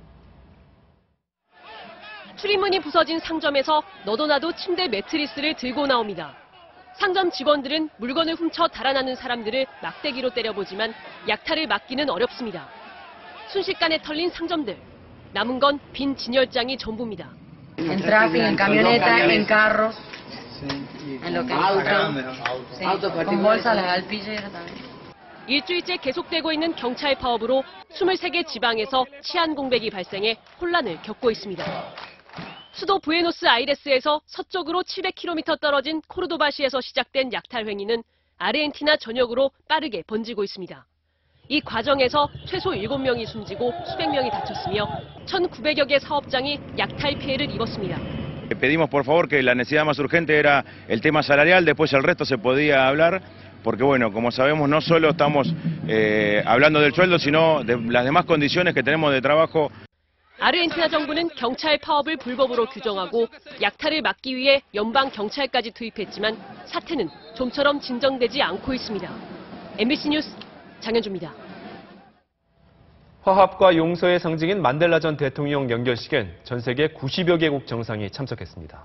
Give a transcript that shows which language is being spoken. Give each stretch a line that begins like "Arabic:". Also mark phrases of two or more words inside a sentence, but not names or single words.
Korean: 출입문이 부서진 상점에서 너도나도 침대 매트리스를 들고 나옵니다. 상점 직원들은 물건을 훔쳐 달아나는 사람들을 막대기로 때려보지만 약탈을 막기는 어렵습니다. 순식간에 털린 상점들. 남은 건 빈 진열장이 전부입니다.
Spanish: En tráfico, en camioneta, en carros, en lo que es auto, con bolsa, las alpilleras también.
Korean: 일주일째 계속되고 있는 경찰 파업으로 23개 지방에서 치안 공백이 발생해 혼란을 겪고 있습니다. 수도 부에노스아이레스에서 서쪽으로 700km 떨어진 코르도바시에서 시작된 약탈 행위는 아르헨티나 전역으로 빠르게 번지고 있습니다. 이 과정에서 최소 7명이 숨지고 수백 명이 다쳤으며 1,900여 개 사업장이 약탈 피해를 입었습니다.
Spanish: Pedimos por favor que la necesidad más urgente era el tema salarial, después el resto se podía hablar, porque bueno, como sabemos no solo estamos hablando del sueldo, sino de las demás condiciones que tenemos de trabajo.
Korean: 아르헨티나 정부는 경찰 파업을 불법으로 규정하고 약탈을 막기 위해 연방 경찰까지 투입했지만 사태는 좀처럼 진정되지 않고 있습니다. MBC 뉴스 장현주입니다. 화합과 용서의 상징인 만델라 전 대통령 연결식엔 전 세계 90여 개국 정상이 참석했습니다.